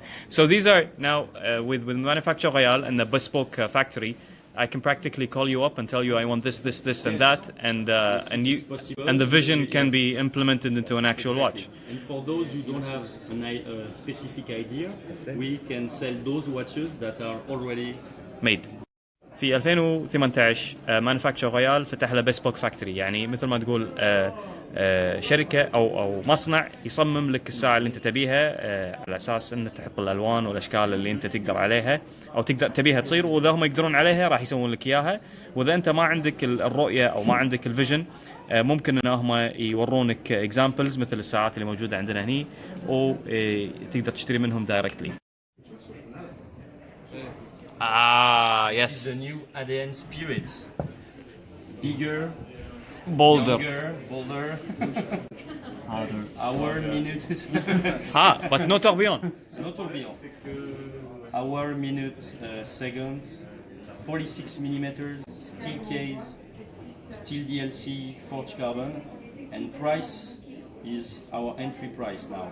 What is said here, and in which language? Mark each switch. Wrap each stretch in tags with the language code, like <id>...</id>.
<en>So these are now with Manufacture Royal and the bespoke factory. I can practically call you up and tell you I want this, and that, and it's possible. and the vision can Yes. be implemented into an actual watch. Exactly. And for those who don't have a specific idea, we can sell those watches that are already Made.</en> <ar>في 2018 مانوفاكتشر رويال فتح له بيسبوك فاكتوري، يعني مثل ما تقول شركه او مصنع يصمم لك الساعه اللي انت تبيها على اساس انك تحط الالوان والاشكال اللي انت تقدر عليها او تقدر تبيها تصير، واذا هم يقدرون عليها راح يسوون لك اياها. واذا انت ما عندك الرؤيه او ما عندك الفيجن ممكن ان هم يورونك اكزامبلز مثل الساعات اللي موجوده عندنا هني، وتقدر تشتري منهم دايركتلي.</ar> <en>This is the new ADN Spirit. Bigger, Bolder. younger, bolder, harder. Hour, minute, But no tourbillon. no tourbillon. Hour, minute, second, 46 millimeters, steel case, steel DLC, forged carbon, and price is our entry price now.</en>